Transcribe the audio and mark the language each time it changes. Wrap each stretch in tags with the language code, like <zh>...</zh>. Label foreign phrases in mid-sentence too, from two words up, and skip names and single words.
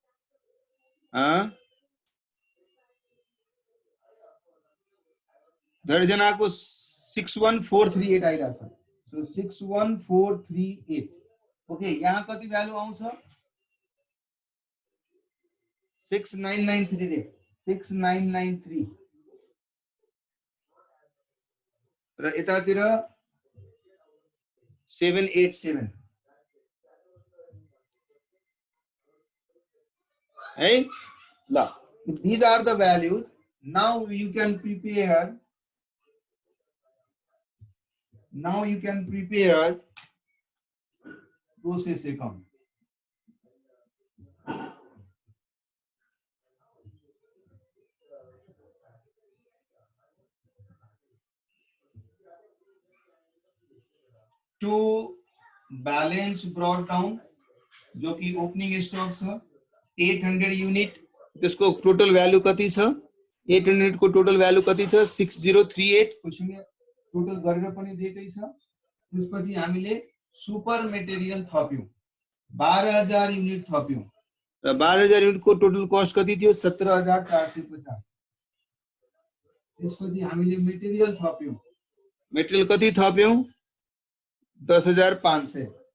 <ne>धेरैजनाको 61438 आइरहेछ सो 61438 ओके यहाँ कति भ्यालु आउँछ 6993 रे 6993 र यतातिर 787 है ल</ne> <en>these are the values now you can prepare process account to balance brought down</en> <ne>जो कि</ne> <en>opening stock</en> <ne>छ 800 यूनिट त्यसको</ne> <en>total value</en> <ne>कति छ 800 को</ne> <en>total value</en> <ne>कति छ 6038 क्वेशनले टोटल गरेर पनि दिएकै छ त्यसपछि हामीले</ne> <en>super material</en> <ne>थप्यौं 12000 युनिट थप्यौं र 12000 युनिट को</ne> <en>total cost</en> <ne>कति थियो 17450 त्यसपछि हामीले मटेरियल थप्यौं मटेरियल कति थप्यौं 10500</ne>